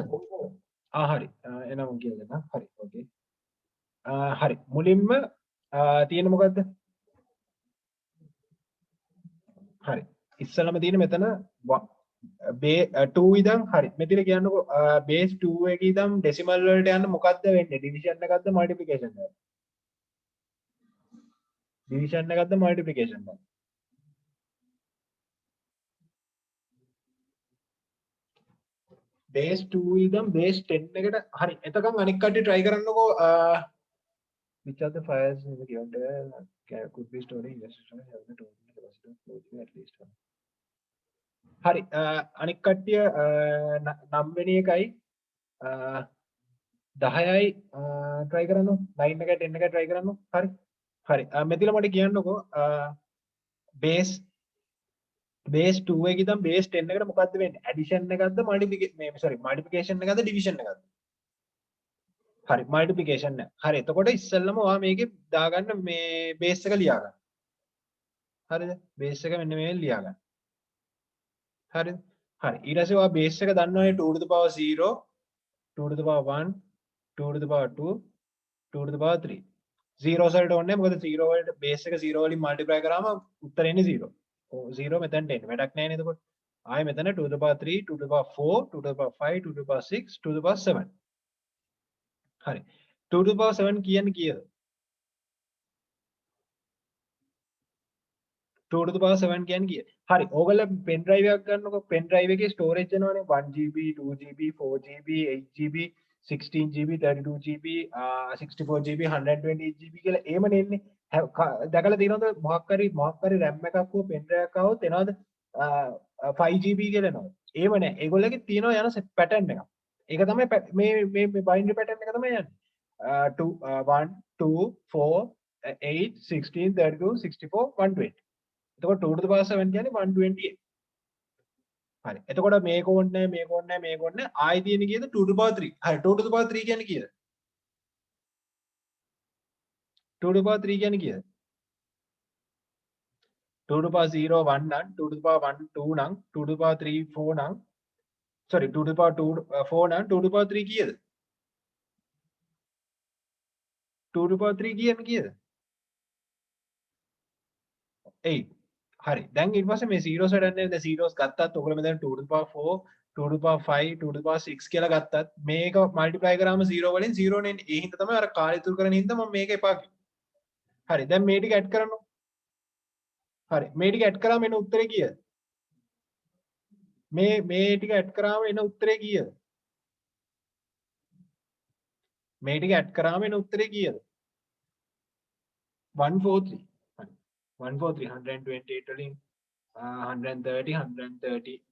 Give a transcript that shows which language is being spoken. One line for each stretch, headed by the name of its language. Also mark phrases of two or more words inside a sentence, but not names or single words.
Sinhala: හරි එනවා මම කියලා දෙන්නම් හරි ඕකේ හරි මුලින්ම තියෙන මොකද්ද හරි ඉස්සලම තියෙන මෙතන 2 ඉඳන් හරි මෙතන කියන්නකෝ බේස් 2 එකේ ඉඳන් ඩෙසිමල් වලට යන්න මොකද්ද වෙන්නේ ඩිවිෂන් එකක්ද මල්ටිප්ලිකේෂන් එකක්ද ඩිවිෂන් එකක්ද මල්ටිප්ලිකේෂන් එකක්ද බේස් 2 ඉඳන් බේස් 10 එකට හරි එතකන් අනික් කට්ටිය try කරන්නකෝ
English: which are the fires in the given could be stored in industry have the total capacity of flow at least
Sinhala: හරි අනික් කට්ටිය 9 වෙනි එකයි 10යි try කරන්න 9 එක 10 එක try කරන්න හරි හරි මෙතන මට කියන්නකෝ බේස් 2 එකේ ඉඳන් බේස් 10 එකට මොකද්ද වෙන්නේ ඇඩිෂන් එකක්ද මල්ටිප්ලිකේෂන් එකක්ද ඩිවිෂන් එකක්ද හරි මල්ටිප්ලිකේෂන් එක හරි එතකොට ඉස්සෙල්ලම ඔයා මේකේ දාගන්න මේ බේස් එක ලියා ගන්න හරිද බේස් එක මෙන්න මේ ලියා ගන්න හරිද හරි ඊට පස්සේ ඔයා බේස් එක දන්නවනේ
English: 2 to the power 0 2 to the power 1 2 to the power 2 2 to the power 3
Sinhala: zeros වලට ඕනේ මොකද 0 වලට බේස් එක 0 වලින් මල්ටිප්ලයි කරාම උත්තරේ එන්නේ 0 0 මෙතනට එන්නේ වැඩක් නැහැ නේද එතකොට ආයෙ මෙතන
English: 2 to the power 3 2 to the power 4 2 to the power 5 2 to the power 6 2 to the power 7 හරි 2 to the power 7
Sinhala: කියන්නේ කීයද
English: 2 to the power 7
Sinhala: කියන්නේ කීයද හරි ඕගොල්ලෝ
English: pen drive
Sinhala: එකක් ගන්නකො
English: pen drive
Sinhala: එකේ ස්ටෝරේජ් එනවනේ 1GB 2GB 4GB 8GB 16GB 32GB 64GB 128GB කියලා එහෙමනේ එන්නේ දැකලා තියෙනවද මොකක් හරි RAM එකක් හෝ
English: pen drive
Sinhala: එකක් આવොත් එනවද 5GB කියලා එනවා එහෙම නෑ ඒගොල්ලෝගේ තියෙනවා යන පැටර්න් එකක් ඒක තමයි මේ
English: binary pattern
Sinhala: එක තමයි යන්නේ 2 1 2 4 8 16 32 64 120 එතකොට
English: 2 to the power 7
Sinhala: කියන්නේ 128 හරි එතකොට මේක ඕනේ ආයි තියෙන කීයද
English: 2 to the power 3
Sinhala: හරි
English: 2 to the power 3
Sinhala: කියන්නේ කීයද
English: 2 to the power 3
Sinhala: කියන්නේ කීයද
English: 2 to the power 0
Sinhala: 1 නම්
English: 2 to the power 1
Sinhala: 2 නම්
English: 2 to the power 3
Sinhala: 4 නම්
English: sorry 2 to the power 2
Sinhala: 4 නම්
English: 2 to the power 3
Sinhala: කීයද 2
English: to the power 3
Sinhala: කියන්නේ කීයද 8 හරි දැන් ඊට පස්සේ මේ zeros වලට දැන් zeros ගත්තත් ඔයගොල්ලෝ මෙතන
English: 2 to the power 4 2 to the power 5 2 to the power 6
Sinhala: කියලා ගත්තත් මේක මල්ටිප්ලයි කරාම 0 වලින් 0 නේ ඒ හින්දා තමයි අර කාලය ඉතුරු කරන හින්දා මම මේක එපා කිව්වේ හරි දැන් මේ ටික ඇඩ් කරන්න හරි මේ ටික ඇඩ් කරාම එන උත්තරේ කීයද මේ ටික ඇඩ් කරාම එන උත්තරේ කීයද මේ ටික ඇඩ් කරාම එන උත්තරේ කීයද 143 143 128 වලින් 130 138